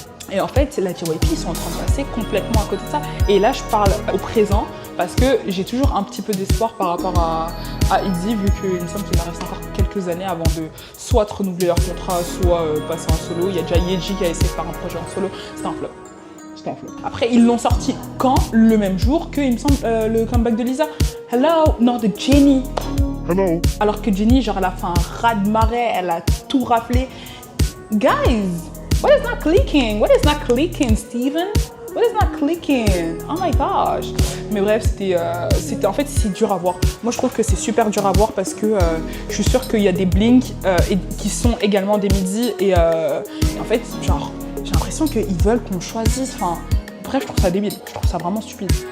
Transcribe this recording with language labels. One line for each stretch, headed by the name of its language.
French: Et en fait, la JYP, ils sont en train de passer complètement à côté de ça. Et là, je parle au présent parce que j'ai toujours un petit peu d'espoir par rapport à ITZY, vu qu'il me semble qu'il en reste encore quelques années avant de soit de renouveler leur contrat, soit passer en solo. Il y a déjà Yeji qui a essayé de faire un projet en solo. C'était un flop. Après, ils l'ont sorti quand? Le même jour que, il me semble, le comeback de Lisa. Hello, non, de Jennie.
English: Hello.
French: Alors que Jennie, genre, elle a fait un raz-de-marée, elle a tout raflé.
English: Guys, what is not clicking? What is not clicking, Steven? What is not clicking? Oh my gosh.
French: Mais bref, c'était en fait, c'est dur à voir. Moi, je trouve que c'est super dur à voir parce que je suis sûre qu'il y a des Blink qui sont également des MIDI et en fait, genre, j'ai l'impression qu'ils veulent qu'on choisisse. Enfin, bref, je trouve ça débile. Je trouve ça vraiment stupide.